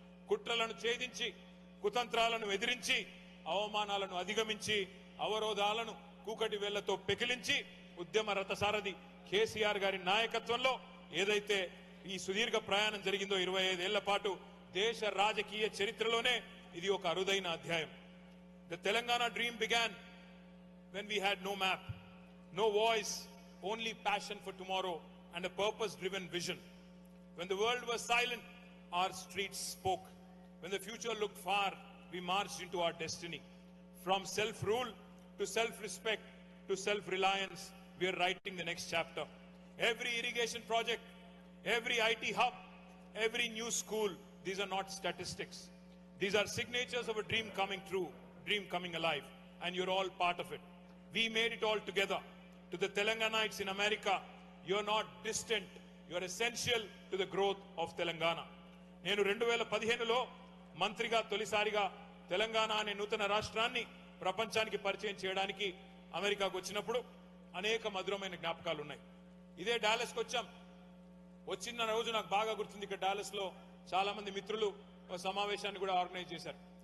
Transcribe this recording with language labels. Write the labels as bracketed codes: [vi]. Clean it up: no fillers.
[te] కుట్రలను ఛేదించి, కుతంత్రాలను ఎదిరించి, అవమానాలను అధిగమించి, అవరోధాలను కూకటి వేళ్లతో పెకిలించి ఉద్యమ రథసారథి కేసీఆర్ గారి నాయకత్వంలో ఏదైతే ఈ సుదీర్ఘ ప్రయాణం జరిగిందో 25 ఏళ్ల పాటు దేశ రాజకీయ చరిత్రలోనే ఇది ఒక అరుదైన అధ్యాయం. [en] The Telangana dream began when we had no map, no voice, only passion for tomorrow and a purpose-driven vision. When the world was silent, our streets spoke. When the future looked far, we marched into our destiny. From self-rule to self-respect to self-reliance, we are writing the next chapter. Every irrigation project, every IT hub, every new school, these are not statistics. These are signatures of a dream coming true, dream coming alive, and you're all part of it. We made it all together. To the Telanganites in America, you're not distant, you're essential to the growth of Telangana. [te] నేను 2015లో మంత్రిగా తొలిసారిగా తెలంగాణ అనే నూతన రాష్ట్రాన్ని ప్రపంచానికి పరిచయం చేయడానికి అమెరికాకు వచ్చినప్పుడు అనేక మధురమైన జ్ఞాపకాలు ఉన్నాయి. ఇదే డాలస్కి వచ్చాం. వచ్చిన రోజు నాకు బాగా గుర్తుంది. ఇక్కడ డాలస్ లో చాలా మంది మిత్రులు ఒక సమావేశాన్ని కూడా ఆర్గనైజ్ చేశారు.